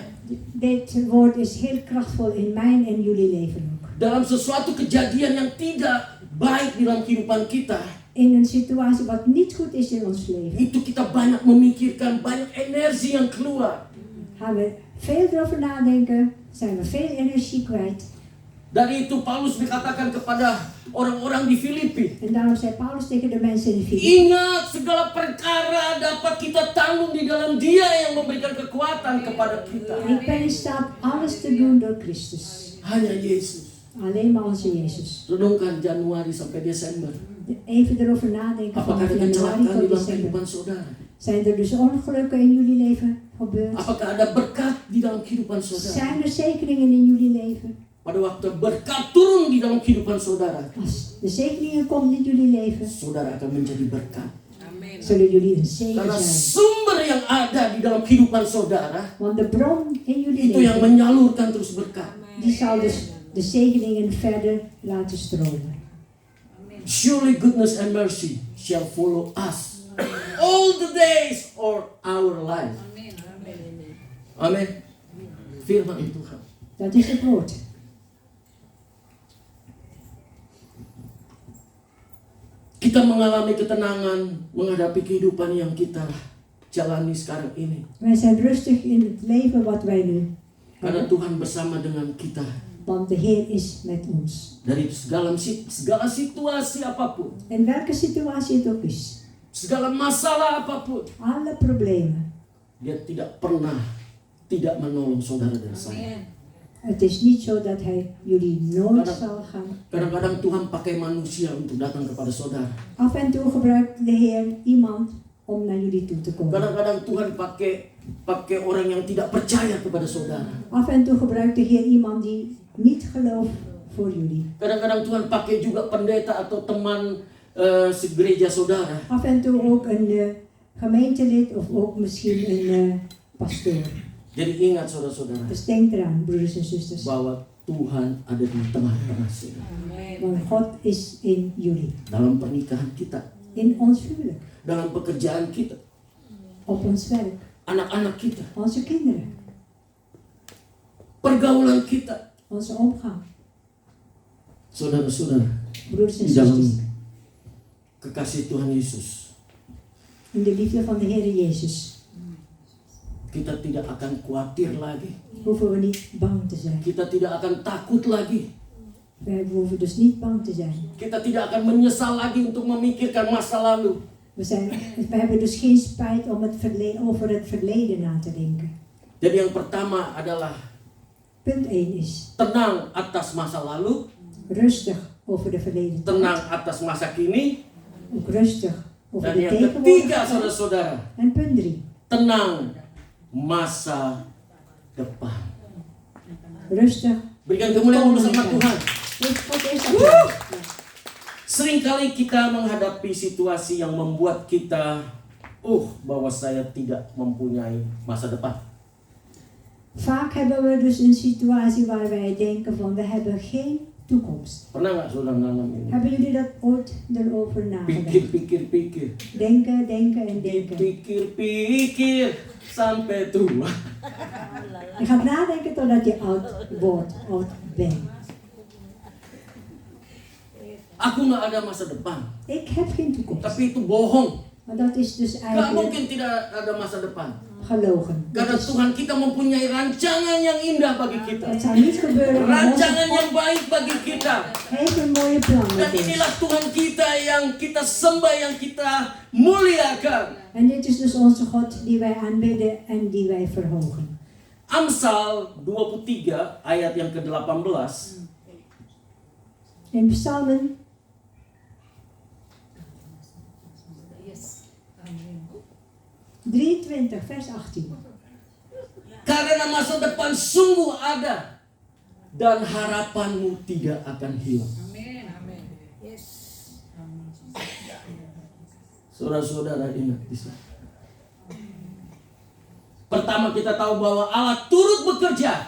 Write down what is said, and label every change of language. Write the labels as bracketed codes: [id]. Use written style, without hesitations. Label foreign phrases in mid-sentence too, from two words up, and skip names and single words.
[nl] Dit woord is heel krachtvol in mijn en jullie leven ook. [id] Dalam sesuatu kejadian yang tidak baik di dalam kehidupan kita, [nl] In een situatie wat niet goed is in ons leven, [id] itu kita banyak memikirkan, banyak energi yang keluar. [nl] gaan we veel erover nadenken, zijn we veel energie kwijt. [id] Dari itu Paulus dikatakan kepada orang-orang di Filipi, [nl] En daarom zei Paulus tegen de mensen in de Filipi, [id] ingat segala perkara dapat kita tanggung di dalam Dia yang memberikan kekuatan kepada kita. [nl] ik ben in staat alles te doen door Christus. [id] Hanya Yesus. [nl] Alleen maar onze Jezus. [id] Renungkan Januari sampai Desember. [nl] Even erover nadenken [id] Apakah [nl] vanaf [id] ada kecelakaan [nl] januari [id] di [nl] tot [id] dalam [nl] december. [id] kehidupan saudara? [nl] Zijn er dus ongelukken in jullie leven gebeurd? [id] Apakah ada berkat di dalam kehidupan saudara? [nl] Zijn er zegeningen in jullie leven? [id] Pada waktu berkat turun di dalam kehidupan saudara, [nl] Als de zegeningen komt in jullie leven, [id] saudara akan menjadi berkat. [nl] zullen jullie een zegen [id] Karena [nl] zijn. [id] sumber yang ada di dalam kehidupan saudara, [nl] Want de bron in jullie [id] itu yang [nl] leven, [id] menyalurkan terus berkat. [nl] die zal dus de zegeningen verder laten stromen. [en] Surely goodness and mercy shall follow us all the days of our life. [id] Amin. Firman Tuhan. [nl] Dat is het woord. [id] Kita mengalami ketenangan menghadapi kehidupan yang kita jalani sekarang ini. [nl] Wij zijn rustig in het leven wat wij nu [id] Karena [nl] hebben. [id] Tuhan bersama dengan kita. [nl] Want de Heer is met ons. [id] Dari segala situasi apapun, [nl] In welke situatie het ook is. [id] segala masalah apapun, [nl] Alle problemen. [id] Dia tidak pernah tidak menolong saudara dan saya. [nl] Het is niet zo dat Hij jullie nooit zal gaan. [id] Kadang-kadang Tuhan pakai manusia untuk datang kepada saudara. [nl] Af en toe gebruikt de Heer iemand om naar jullie toe te komen. [id] Kadang-kadang Tuhan pakai orang yang tidak percaya kepada saudara. [nl] Af en toe gebruikt de Heer iemand die niet gelooft voor jullie. [id] Kadang-kadang Tuhan pakai juga pendeta atau teman segereja saudara. [nl] Af en toe ook een gemeentelid of ook misschien een pastoor. [id] Jadi ingat saudara-saudara, [nl] Dus denk eraan, broeders en zusters. [id] bahwa Tuhan ada di tengah-tengah saudara. [nl] Want God is in jullie. [id] Dalam pernikahan kita, [nl] In ons huwelijk. [id] dalam pekerjaan kita, [nl] Op ons werk. [id] anak-anak kita, [nl] Onze kinderen. [id] pergaulan kita. [nl] Onze omgang. [id] Saudara-saudara, [nl] Broeders en [id] di dalam [nl] zusters. [id] kekasih Tuhan Yesus, [nl] In de liefde van de Heer Jezus. [id] kita tidak akan khawatir lagi. [nl] Hoeven we niet bang te zijn. [id] Kita tidak akan takut lagi. [nl] We hoeven dus niet bang te zijn. [id] Kita tidak akan menyesal lagi untuk memikirkan masa lalu. [nl] We hebben dus geen spijt om over het verleden na te denken. [id] Jadi yang pertama adalah [nl] Punt 1 is [id] tenang atas masa lalu, [nl] rustig over de verleden [id] tenang [nl] tijd. [id] atas masa kini, [nl] Ook rustig over [id] dan [nl] de [id] yang ketiga [nl] tegenwoordige tijd. [id] saudara-saudara, [nl] En punt 3. [id] tenang masa depan. [nl] Rustig. [id] Berikan kemuliaan dulu sama Tuhan. [nl] Dus God is dat. [id] Seringkali kita menghadapi situasi yang membuat kita bahwa saya tidak mempunyai masa depan. [nl] Vaak hebben we dus een situatie waar wij denken van we hebben geen toekomst. [id] Pernah nggak saudara ngalamin ini? [nl] Hebben jullie dat ooit erover nagedacht? [id] Pikir. [nl] Denken, denken en denken. [id] Pikir sampai tua. [nl] Je gaat nadenken totdat je oud wordt, oud bent. [id] Aku nggak ada masa depan. [nl] Ik heb geen toekomst. [id] Tapi itu bohong. [nl] Maar dat is dus [id] Gak [nl] eigenlijk [id] mungkin tidak ada masa depan. [nl] gelogen. [id] Karena Tuhan kita mempunyai rancangan yang indah bagi kita. [nl] Het zal niet gebeuren. Maar [id] Rancangan [nl] onze [id] yang [nl] God [id] baik bagi kita. [nl] heeft een mooie plan [id] Dan [nl] met ons. [id] inilah Tuhan kita yang kita sembah, yang kita muliakan. [nl] En dit is dus onze God die wij aanbidden en die wij verhogen. [id] Amsal 23 ayat yang ke-18. [nl] In Psalmen 23 vers 18. [id] Karena masa depan sungguh ada dan harapanmu tidak akan hilang. Saudara-saudara ingat di sini. Pertama kita tahu bahwa Allah turut bekerja.